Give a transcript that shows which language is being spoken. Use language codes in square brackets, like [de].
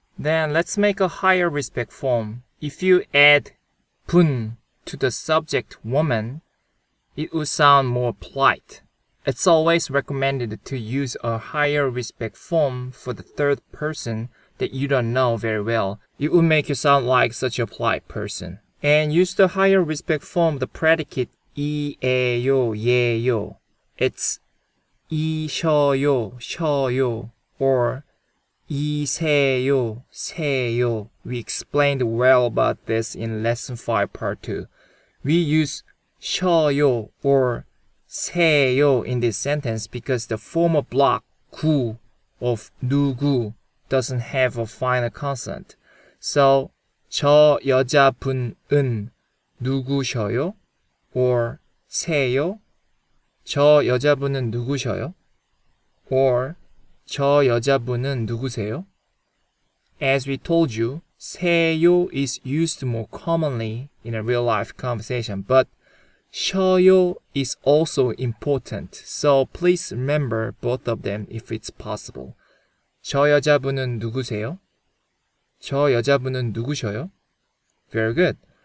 [en] Then let's make a higher respect form. If you add 분 to the subject woman, it would sound more polite. It's always recommended to use a higher respect form for the third person that you don't know very well. It will make you sound like such a polite person. And use the higher respect form of the predicate 이에요, 예요. [ko] It's 이셔요, 셔요, or 이세요, 세요. [en] We explained well about this in lesson 5 part 2. We use 셔요 or 세요 in this sentence because the former block 구 of 누구 doesn't have a final consonant. [ko] So 저 여자분은 누구셔요? Or 세요? 저 여자분은 누구셔요? Or 저 여자분은 누구세요? [en] As we told you, 세요 is used more commonly in a real-life conversation, but 셔요 is also important, so please remember both of them if it's possible. [ko] 저 여자분은 누구세요? 저 여자분은 누구셔요? [en] Very good.